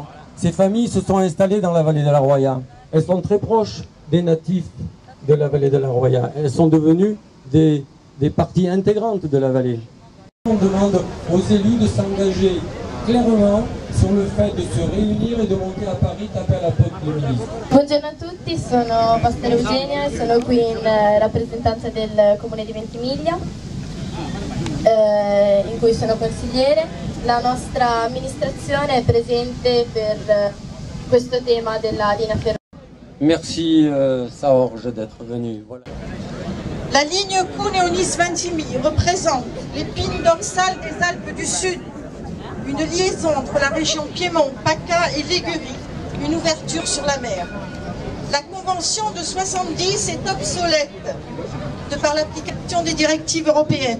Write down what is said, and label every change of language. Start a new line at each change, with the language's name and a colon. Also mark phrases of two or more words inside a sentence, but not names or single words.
French: Ces familles se sont installées dans la vallée de la Roya. Elles sont très proches des natifs de la vallée de la Roya. Elles sont devenues des parties intégrantes de la vallée. On demande aux élus de s'engager clairement sur le fait de se réunir et de monter à Paris taper à la porte du ministre.
Italian: Buongiorno a tutti, sono Pastora Eugenia e sono qui in rappresentanza del Comune di Ventimiglia, in cui sono consigliere. La nostra amministrazione è presente per questo tema della linea ferroviaria.
French: Merci Saorge d'être venu. Voilà. La ligne Cuneo-Nice-Ventimille représente l'épine dorsale des Alpes du Sud, une liaison entre la région Piémont, PACA et Ligurie, une ouverture sur la mer. La convention de 70 est obsolète de par l'application des directives européennes.